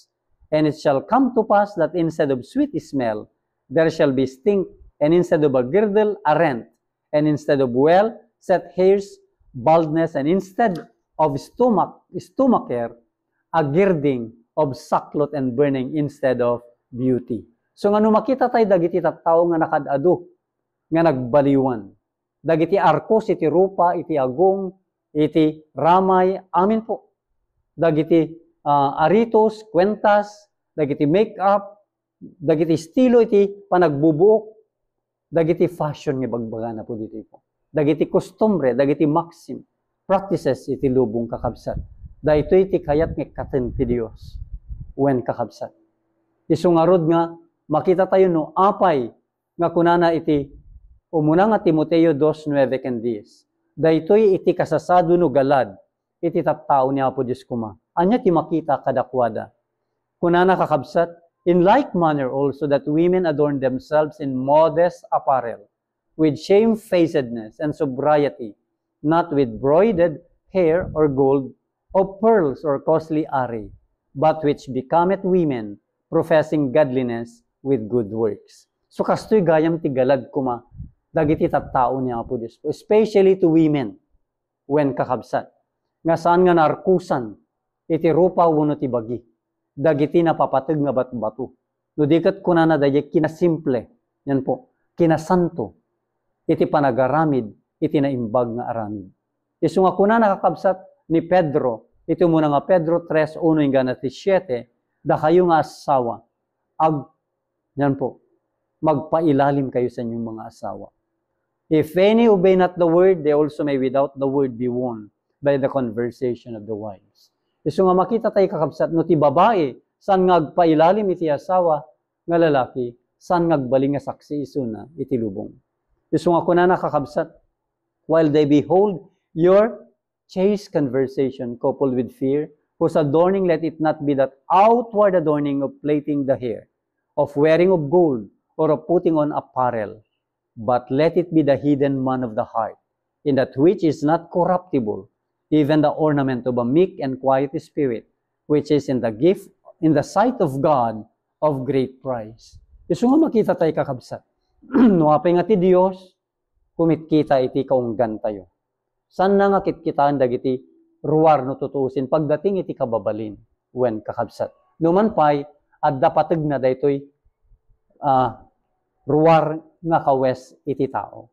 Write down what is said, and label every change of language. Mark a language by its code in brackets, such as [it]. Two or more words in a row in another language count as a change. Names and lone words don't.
[en] And it shall come to pass that instead of sweet smell, there shall be stink, and instead of a girdle, a rent, and instead of well-set hairs, baldness, and instead of stomacher, a girding of sackcloth and burning instead of beauty. [ilo] So nga makita tayo dagiti tattao nga nakadado, nga nagbaliwan. Dagiti arkos, iti rupa, iti agong, iti ramay, amin po. Dagiti aritos, kwentas, dagiti make-up, dagiti estilo iti panagbubuok, dagiti fashion nga bagbaga na po dito po. Dagiti kostumbre, dagiti [en] maxim, practices [ilo] iti lubong kakabsat. Dahito iti kayat nga katen ti Dios when kakabsat. Isungarod nga, makita tayo no apay nga kunana iti umuna nga Timoteo 2:9-10. Dahito'y iti kasasado no galad, iti tattao niya po Diyos kuma. Anya ti makita kadakwada. Kunana kakabsat, [en] in like manner also that women adorn themselves in modest apparel, with shamefacedness and sobriety, not with broided hair or gold, of pearls or costly array, but which becometh women, professing godliness with good works. [ilo] So kastoy gayam ti galad kuma, dagiti tattao niya po Diyos po, [en] especially to women, [ilo] when kakabsat. Nga saan nga narkusan, iti rupa wenno ti bagi, dagiti napapateg nga bato-bato, No dikat kunana dayay kinasimple. [tl] Yan po. [ilo] Kinasanto. Iti panagaramid. Iti naimbag nga aramid. Isu nga kunana kakabsat ni Pedro. Ito muna nga Pedro 3:1 hingga 7. Da kayo nga asawa. [tl] Yan po. Magpailalim kayo sa inyong mga asawa. [en] If any obey not the word, they also may without the word be won by the conversation of the wives. [ilo] Isu nga makita tayo kakabsat, no ti babae, saan nga agpailalim iti asawa, nga lalaki, saan nga agbaling nga saksi isu na iti lubong. Isu nga kunana kakabsat, [en] while they behold your chaste conversation coupled with fear, whose adorning let it not be that outward adorning of plaiting the hair, of wearing of gold, or of putting on apparel, but let it be the hidden man of the heart, in that which is not corruptible, even the ornament of a meek and quiet spirit, which is in the gift, in the sight of God, of great price. [ilo] Isu nga makita tayo kakabsat. Nuapay nga ti Diyos, kumitkita iti kaunggan tayo. San na nga kitkitaan dagiti ruwar no tutusin, pagdating iti kababalin, when kakabsat. Numan pa'y, adda patag na daytoy, ruwar nga kawes iti tao.